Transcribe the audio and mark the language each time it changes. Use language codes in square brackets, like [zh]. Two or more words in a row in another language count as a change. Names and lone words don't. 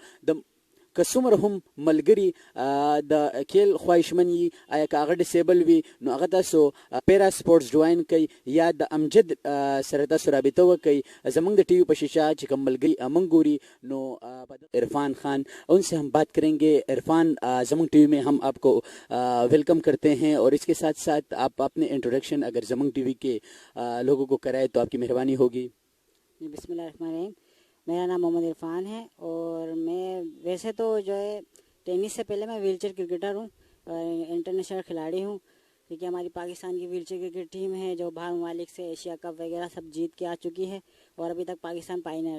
[ps] د که څومره هم ملګري د کیل خواهشمن وي، آیا که هغه ډسیبل وي نو هغه تاسو پیرا سپورټس جوائن کوي یا د امجد سره تاسو رابطه وکړئ. زمونږ د ٹی وی په شیشہ چې کوم ملګري موږ ګوري نو عرفان خان [ur] ان سے ہم بات کریں گے. عرفان زمونږ ٹی وی میں ہم آپ کو ویلکم کرتے ہیں اور اس کے ساتھ ساتھ آپ اپنے انٹروڈکشن اگر زمونږ ٹی وی کے لوگوں کو کرائے تو آپ کی مہربانی ہوگی. [ar] بسم اللہ الرحمن الرحیم. [ur] میرا نام محمد عرفان ہے اور میں ویسے تو جو ہے ٹینس سے پہلے میں ویل چیئر کرکٹر ہوں، انٹرنیشنل کھلاڑی ہوں، کیونکہ ہماری پاکستان کی ویل چیئر کرکٹ ٹیم ہے جو باہر ممالک سے ایشیا کپ وغیرہ سب جیت کے آ چکی ہے اور ابھی تک پاکستان پائنر ہے.